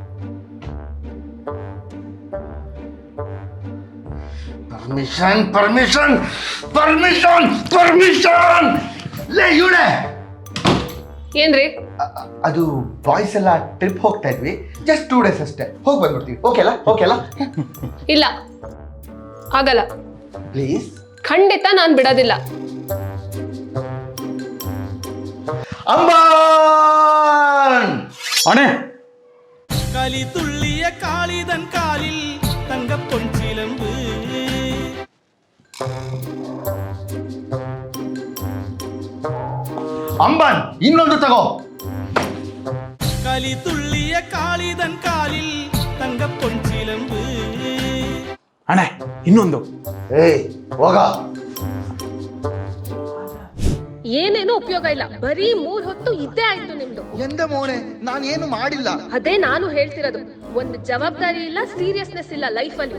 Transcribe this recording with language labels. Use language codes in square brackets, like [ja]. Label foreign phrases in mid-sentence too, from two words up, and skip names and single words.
[en] permission permission permission permission. [kn] ಲೇ ಇವಳೆ, ಏನ್ರಿ? ಅದು ಬಾಯ್ಸ್ ಎಲ್ಲ ಟ್ರಿಪ್ ಹೋಗ್ತಾ ಇದ್ವಿ, [en] just 2 days [kn] ಅಷ್ಟೇ, ಹೋಗಿ ಬಂದ್ಬಿಡ್ತೀವಿ. ಓಕೆಲ್ಲ? ಓಕೆಲ್ಲ? ಇಲ್ಲ, ಆಗಲ್ಲ. ಪ್ಲೀಸ್. ಖಂಡಿತ ನಾನು ಬಿಡೋದಿಲ್ಲ. [ml] അമ്പാൻ അണേ കളി തുള്ളിയ കാളിതൻ കാലിൽ തങ്കപ്പൊൻചിലമ്പ് [kn] അമ്പാൻ ಇನ್ನೊಂದು ತಗೋ. [ml] കളി തുള്ളിയ കാളിതൻ കാലിൽ തങ്കപ്പൊൻചിലമ്പ്. [kn] ಅಣೆ ಇನ್ನೊಂದು. ಏಯ್ ಹೋಗ. ಏನೇನು ಉಪಯೋಗ ಇಲ್ಲ, ಬರೀ 3 ಹೊತ್ತು ಇದ್ದೇ ಆಯ್ತು ನಿಮ್ದು. [ml] എന്താ മോനേ, [kn] ನಾನು ಏನು ಮಾಡಿಲ್ಲ. ಅದೇ ನಾನು ಹೇಳ್ತಿರೋದು, ಒಂದು ಜವಾಬ್ದಾರಿ ಇಲ್ಲ, ಸೀರಿಯಸ್ನೆಸ್ ಇಲ್ಲ ಲೈಫ್ ಅಲ್ಲಿ.